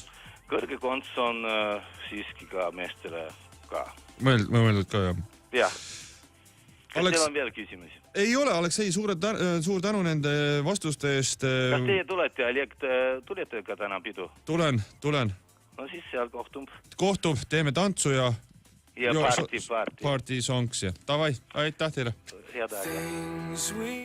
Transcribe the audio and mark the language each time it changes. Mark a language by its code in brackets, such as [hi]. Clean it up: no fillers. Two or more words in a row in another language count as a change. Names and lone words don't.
[et] Kõrge konts on siiski ka meestele ka. Mõeldud ka, jah? Jah. Kas teil on veel küsimusi? Ei ole, Aleksei, suur tänu nende vastuste eest. Kas teie tulete, Oleg, tulete ka täna pidu? Tulen. No siis seal kohtub. Teeme tantsu ja party. [en] Party songs [et] ja. Tavai, aitäh teile. Head aega.